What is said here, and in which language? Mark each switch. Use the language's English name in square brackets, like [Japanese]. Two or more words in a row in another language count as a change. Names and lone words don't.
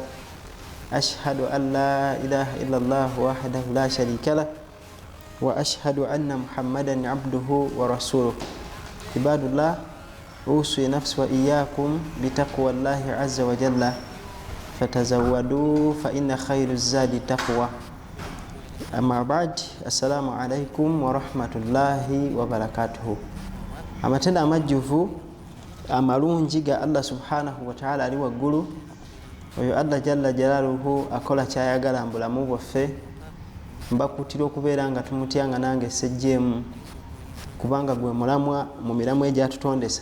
[Arabic] أشهد أن لا إله إلا الله وحده لا شريك له وأشهد أن محمدا عبده ورسوله. عباد الله، أوصي نفسي وإياكم بتقوى الله عز وجل، فتزودوا فإن خير الزاد تقوى. أما بعد، السلام عليكم ورحمة الله وبركاته. [Ganda] amatenda amajjuvu amalungi ga [Arabic] الله سبحانه وتعالى [Ganda] ali waggulu, oyo [Arabic] الله جل جلاله [Ganda] akola kyayagala mbulamu bwaffe. Mbakutira okubeera nga tumutyanga nange sejjeemu, kubanga gwe mulamwa mu miramu egyatutondesa.